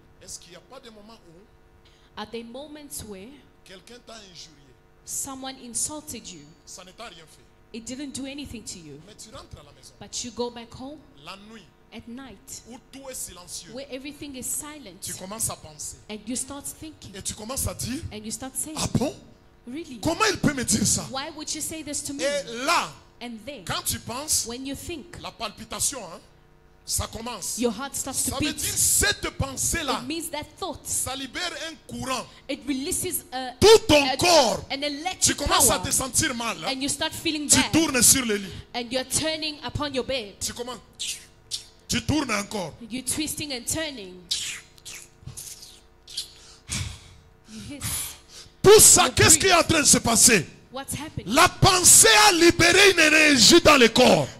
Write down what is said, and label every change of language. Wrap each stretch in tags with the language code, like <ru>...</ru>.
<fr>Est-ce qu'il n'y a pas de moment où</fr> <en>Are there moments where</en> <fr>quelqu'un t'a injurié,</fr> <en>someone insulted you?</en> <fr>ça ne t'a rien fait,</fr> <en>It didn't do anything to you,</en> <fr>mais tu rentres à la maison,</fr> <en>but you go back home</en> <fr>la nuit,</fr> <en>at night</en> <fr>où tout est silencieux,</fr> <en>where everything is silent,</en> <fr>tu commences à penser,</fr> <en>and you start thinking,</en> <fr>et tu commences à dire,</fr> <en>and you start saying,</en> <fr>ah bon,</fr> <en>really?</en> <fr>comment il peut me dire ça?</fr> <en>Why would you say this to me?</en> <fr>Et là,</fr> <en>And then,</en> <fr>quand tu penses,</fr> <en>when you think,</en> <fr>la palpitation, hein, ça commence.</fr> <en>your heart starts</en> <fr>Ça</fr> <en>to</en> <fr>veut</fr> <en>beat.</en> <fr>dire cette pensée-là,</fr> <en>It means that thought,</en> <fr>ça libère un courant.</fr> <en>it releases</en> <fr>Tout ton corps,</fr> <en>an</en> <fr>tu</fr> <en>electric</en> <fr>commences à</fr> <en>power,</en> <fr>te sentir mal. Hein.</fr> <en>and you start feeling</en> <fr>Tu</fr> <en>bad,</en> <fr>tournes sur le lit.</fr> <en>and you're turning upon your bed.</en> <fr>Tu commences. Tu tournes encore.</fr> <en>You're twisting and turning. You hiss.</en> <fr>Tout ça, qu'est-ce qui est en train de se passer?</fr> <en>What's happening?</en> <fr>La pensée a libéré une énergie dans le corps.</fr>